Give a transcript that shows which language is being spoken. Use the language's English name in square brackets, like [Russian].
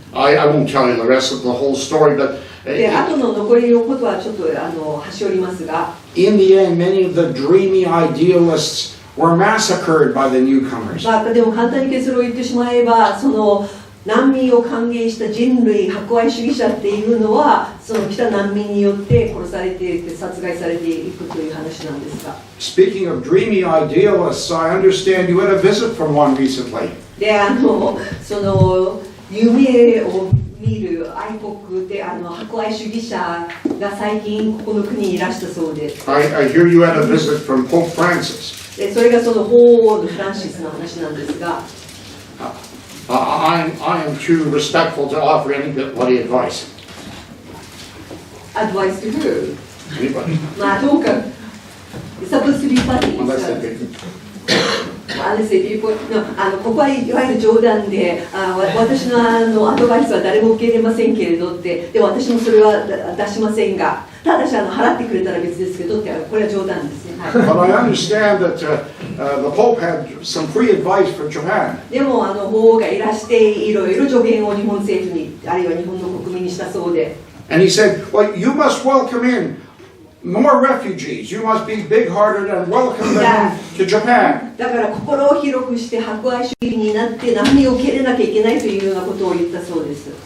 [English] I won't tell you the rest of the whole story, but [Japanese] で後の残りのことはちょっと端折りますが、 [English] in the end, many of the dreamy idealists were massacred by the newcomers. [Japanese] でも簡単に結論を言ってしまえば、その難民を歓迎した人類博愛主義者っていうのはその来た難民によって殺されていて殺害されていくという話なんですが。 [English] Speaking of dreamy idealists, I understand you had a visit from one recently. [Japanese] でその夢を見る愛国で博愛主義者が最近ここの国にいらしたそうです。 [English] I hear you had a visit from Pope Francis. [Japanese] でそれがその法王のフランシスの話なんですが、 [English] I am too respectful to offer anybody advice. Advice to who? Anybody? [Japanese] まあどうか、 [English] supposed to be funny. Unless they get [Japanese] ここはいわゆる冗談で、私のアドバイスは誰も受け入れませんけれどって、で私もそれは出しませんが、ただし払ってくれたら別ですけどって、これは冗談ですね。 [English] But I understand that the Pope had some free advice for Japan. [Japanese] でも法王がいらしていろいろ助言を日本政府にあるいは日本の国民にしたそうで。 [English] And he said, "Well, you must welcome in more refugees. You must be big-hearted and welcome them to Japan." [Japanese] だから心を広くして博愛主義になって難民を受け入れなきゃいけないというようなことを言ったそうです。